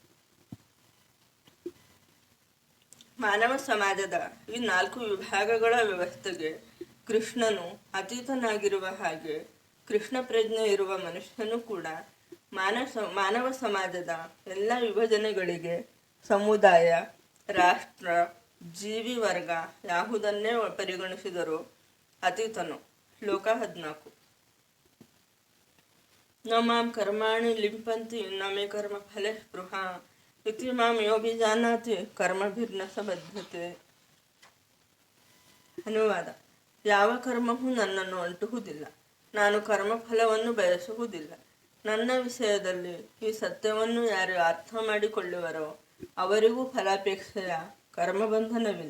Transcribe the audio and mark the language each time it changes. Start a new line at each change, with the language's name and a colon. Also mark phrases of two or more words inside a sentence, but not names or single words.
Kannada: ಮಾನವ ಸಮಾಜದ ಈ 4 ವಿಭಾಗಗಳ ವ್ಯವಸ್ಥೆಗೆ ಕೃಷ್ಣನು ಅತೀತನಾಗಿರುವ ಹಾಗೆ ಕೃಷ್ಣ ಪ್ರಜ್ಞೆ ಇರುವ ಮನುಷ್ಯನು ಕೂಡ ಮಾನವ ಸಮಾಜದ ಎಲ್ಲ ವಿಭಜನೆಗಳಿಗೆ ಸಮುದಾಯ, ರಾಷ್ಟ್ರ, ಜೀವಿ ವರ್ಗ ಯಾವುದನ್ನೇ ಪರಿಗಣಿಸಿದರೂ ಅತೀತನು. ಶ್ಲೋಕ 14.
Sanskrit: ನ ಮಾಂ ಕರ್ಮಾಣಿ ಲಿಂಪಂತಿ ನ ಮೇ ಕರ್ಮ ಫಲೆ ಸ್ಪೃಹ ಇತಿ ಮಾಂ ಯೋಭಿಜಾನಾತಿ ಕರ್ಮಭಿರ್ನ ಸ ಬದ್ಧತೆ.
Kannada: ಅನುವಾದ: ಯಾವ ಕರ್ಮವೂ ನನ್ನನ್ನು ಅಂಟುವುದಿಲ್ಲ. ನಾನು ಕರ್ಮಫಲವನ್ನು ಬಯಸುವುದಿಲ್ಲ. ನನ್ನ ವಿಷಯದಲ್ಲಿ ಈ ಸತ್ಯವನ್ನು ಯಾರು ಅರ್ಥ ಮಾಡಿಕೊಳ್ಳುವರೋ ಅವರಿಗೂ ಫಲಾಪೇಕ್ಷೆಯ ಕರ್ಮಬಂಧನವಿಲ್ಲ.